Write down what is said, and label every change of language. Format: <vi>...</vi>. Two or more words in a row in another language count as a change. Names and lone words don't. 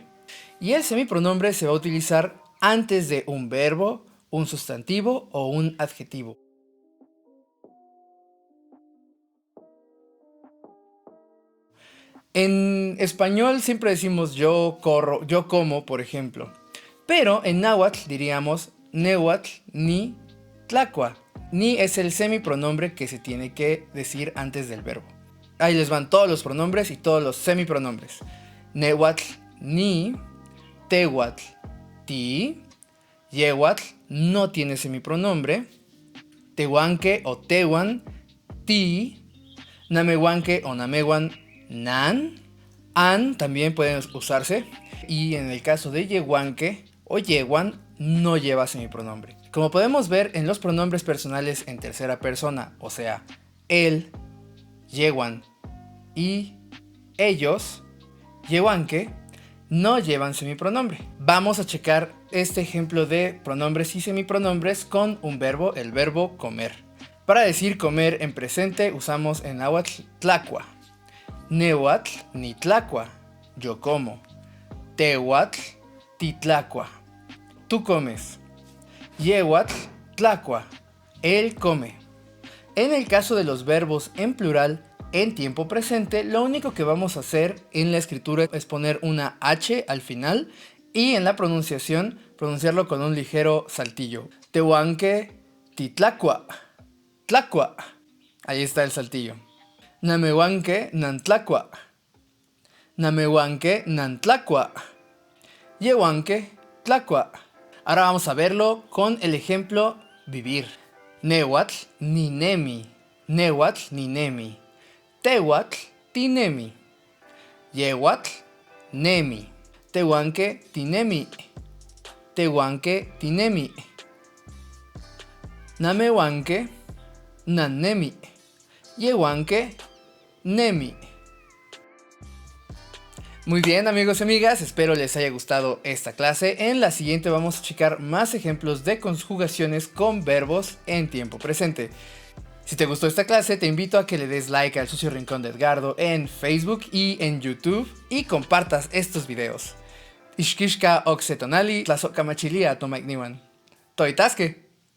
<es>Y el semipronombre se va a utilizar antes de un verbo, un sustantivo o un adjetivo. En español siempre decimos yo corro, yo como, por ejemplo. Pero en náhuatl diríamos</es> <nah>nehuatl, ni, tlacua.</nah> <es>Ni es el semipronombre que se tiene que decir antes del verbo. Ahí les van todos los pronombres y todos los semipronombres.</es> <nah>Nehuatl, ni, tehuatl, ti.</nah> <es>Yehuatl no tiene semipronombre.</es> <nah>Tehuanque o tehuan, ti. Namehuanque o namehuan, nan.</nah> <es>An también pueden usarse. Y en el caso de yehuanque o yehuan no lleva semipronombre. Como podemos ver en los pronombres personales en tercera persona, o sea, él, yehuan y ellos, yehuanque, no llevan semipronombre. Vamos a checar este ejemplo de pronombres y semipronombres con un verbo, el verbo comer. Para decir comer en presente usamos en náhuatl tlacua.</es> <nah>Nehuatl, ni tlacua,</nah> <es>yo como.</es> <nah>Tehuatl, titlacua,</nah> <es>tú comes.</es> <nah>Yehuatl, tlacua,</nah> <es>él come. En el caso de los verbos en plural, en tiempo presente, lo único que vamos a hacer en la escritura es poner una H al final y en la pronunciación, pronunciarlo con un ligero saltillo.</es> <nah>Tehuanque, titlacua, tlacua.</nah> <es>Ahí está el saltillo.</es> <nah>Namehuanque, nantlacua. Namehuanque, nantlacua. Yehuanque, tlacua.</nah> <es>Ahora vamos a verlo con el ejemplo vivir.</es> <nah>Nehuatl, ninemi. Nehuatl, ninemi. Tehuatl, tinemi. Yehuatl, nemi. Tehuanque, tinemi. Tehuanque, tinemi. Namehuanque, nannemi. Yehuanque, nemi.</nah> <es>Muy bien, amigos y amigas, espero les haya gustado esta clase. En la siguiente vamos a checar más ejemplos de conjugaciones con verbos en tiempo presente. Si te gustó esta clase, te invito a que le des like al Sucio Rincón de Edgardo en Facebook y en YouTube y compartas estos videos.</es> <nah>Ixquixca oxetonali, tlazohcamachilia tomaicniuan. Toitasque.</nah>